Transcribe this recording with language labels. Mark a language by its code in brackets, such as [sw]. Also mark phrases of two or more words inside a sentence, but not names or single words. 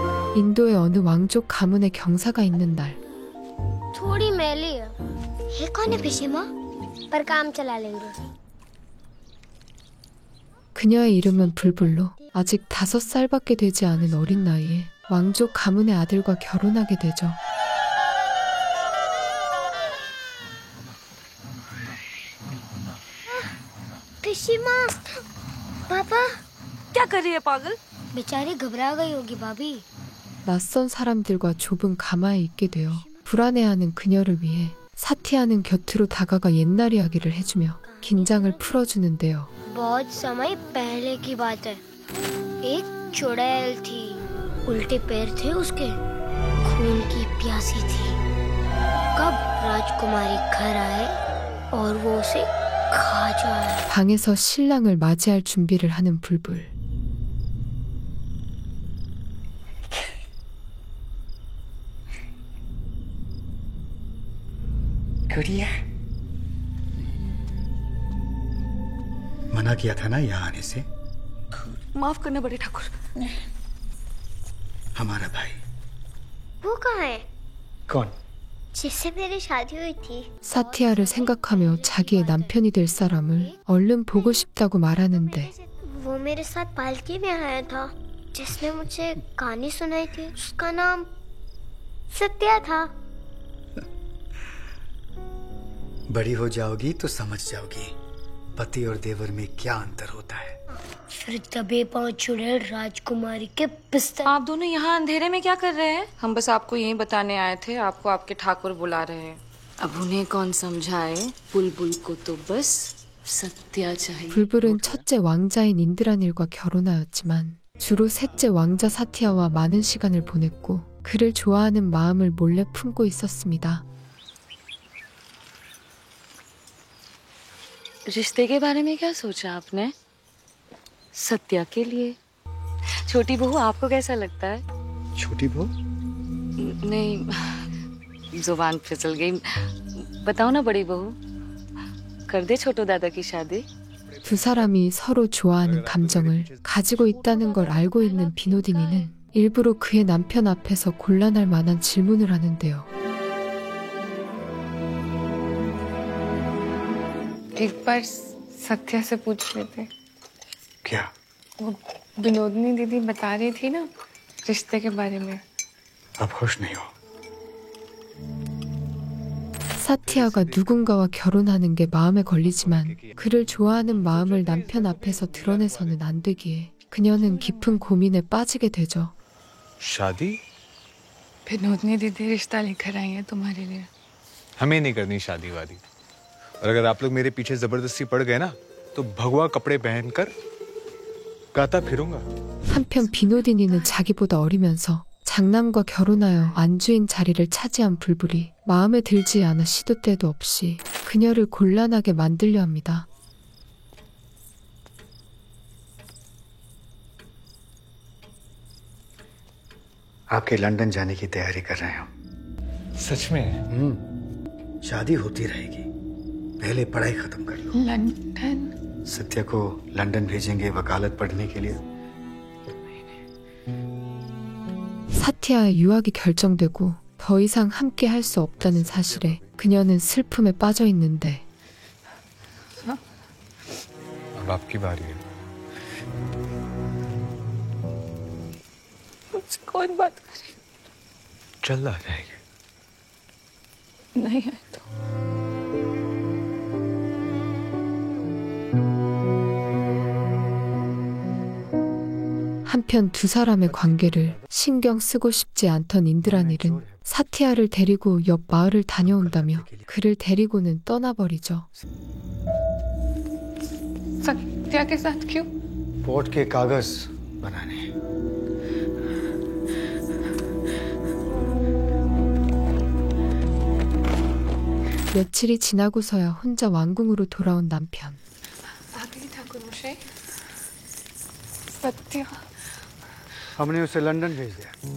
[ko] 인도의 어느 왕족 가문의 경사가 있는 날. [hi] थोड़ी मैली है। ये कौन है पिशीमा? पर काम चला लेंगे। [ko] 그녀의 이름은 불불로 아직 5살밖에 되지 않은 어린 나이에 왕족 가문의 아들과 결혼하게 되죠. [hi] पिशीमा, पापा क्या कर रही है पागल? बेचारी घबरा गई होगी भाभी। [ko] 낯선 사람들과 좁은 가마에 있게 되어 불안해하는 그녀를 위해 사티아는 곁으로 다가가 옛날 이야기를 해주며 긴장을 풀어주는데요. [hi] बहुत समय पहले की बात है। एक चुड़ैल थी, उल्टे पैर थे उसके, खून की प्यासी थी। कब राजकुमारी घर आए और वो उसे खा जाए। [ko] 방에서 신랑을 맞이할 준비를 하는 불불. [hi] गुड़िया, मना किया था ना यहाँ आने से। माफ करना बड़े ठाकुर। हमारा भाई वो कहाँ है? कौन? जिससे मेरी शादी हुई थी। [ko] 사티아를 생각하며 자기의 남편이 될 사람을 얼른 보고 싶다고 말하는데 [hi] वो मेरे साथ पालकी में आया था, जिसने मुझे कहानी सुनाई थी। उसका नाम सत्या था। बड़ी हो जाओगी तो समझ जाओगी पति और देवर में क्या अंतर होता है। फिर दबे पांव चुड़ैल राजकुमारी के बिस्तर। आप दोनों यहाँ अंधेरे में क्या कर रहे हैं? हम बस आपको यही बताने आए थे, आपको आपके ठाकुर बुला रहे हैं। अब उन्हें कौन समझाए? बुलबुल को तो बस सत्या चाहिए। [ko] 불불은 첫째 왕자인 인드라닐과 결혼하였지만 주로 셋째 왕자 사티아와 많은 시간을 보냈고 그를 좋아하는 마음을 몰래 품고 있었습니다. [hi] रिश्ते के बारे में क्या सोचा आपने? सत्या के लिए। छोटी बहू आपको कैसा लगता है? छोटी बहू? नहीं, जुबान फिसल गई। बताओ ना बड़ी बहू, कर दे छोटू दादा की शादी। [ko] 두 사람이 서로 좋아하는 감정을 가지고 있다는 걸 알고 있는 비노디니는 일부러 그의 남편 앞에서 곤란할 만한 질문을 하는데요. [hi] एक बार सत्या से पूछ लेते। क्या? वो विनोदनी दीदी बता रही थी ना रिश्ते के बारे में। अब खुश नहीं हो? [ko] 사티아가 누군가와 결혼하는 게 마음에 걸리지만 그를 좋아하는 마음을 남편 앞에서 드러내서는 안 되기에 그녀는 깊은 고민에 빠지게 되죠. [hi] शादी? विनोदनी दीदी रिश्ता लेकर आई है तुम्हारे लिए। हमें नहीं करनी शादी वादी। और अगर आप लोग मेरे पीछे जबरदस्ती पड़ गए ना तो भगवा कपड़े पहनकर गाता फिरूंगा। [ko] 한편 비노디니는 자기보다 어리면서 장남과 결혼하여 안주인 자리를 차지한 불불이 마음에 들지 않아 시도 때도 없이 그녀를 곤란하게 만들려 합니다. [hi] आपके लंदन जाने की तैयारी कर रहे हैं हम। सच में? शादी होती रहेगी, पहले पढ़ाई खत्म कर लो। लंदन? सत्या को लंदन भेजेंगे वकालत पढ़ने के लिए। [ko] 사티아의 유학이 결정되고 더 이상 함께 할 수 없다는 사실에 그녀는 슬픔에 빠져 있는데 [hi] अब आपकी बारी है। मुझसे कौन बात करे? चल आ जाएगी। नहीं है तो। [ko] 한편 두 사람의 관계를 신경 쓰고 싶지 않던 인드라닐은 사티아를 데리고 옆 마을을 다녀온다며 그를 데리고는 떠나버리죠. [hi] सत्या के साथ क्यों? कोर्ट के कागज बनाने। [ko] 며칠이 지나고서야 혼자 왕궁으로 돌아온 남편. [hi] आगे ठाकुर मुझे सत्या। हमने उसे लंदन भेज दिया।